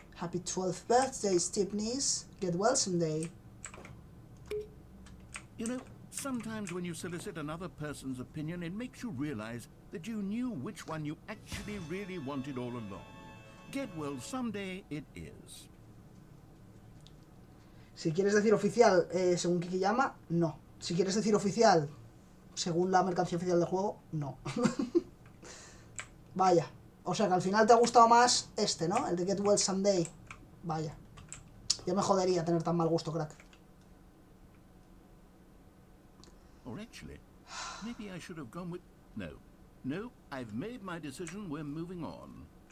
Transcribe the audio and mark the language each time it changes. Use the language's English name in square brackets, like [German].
[English] Happy 12th birthday, Stepneys. Get well someday. You know, sometimes when you solicit another person's opinion, it makes you realize that you knew which one you actually really wanted all along. Get well someday it is. [Spanish] Si quieres decir oficial, según Kikiyama, no. Si quieres decir oficial, según la mercancía oficial del juego, no. Vaya. O sea que al final te ha gustado más este, ¿no? El de Get Well Someday. Vaya. Ya me jodería tener tan mal gusto, crack. [English] Or actually, maybe I should have gone with... No, I've made my decision, we're moving on.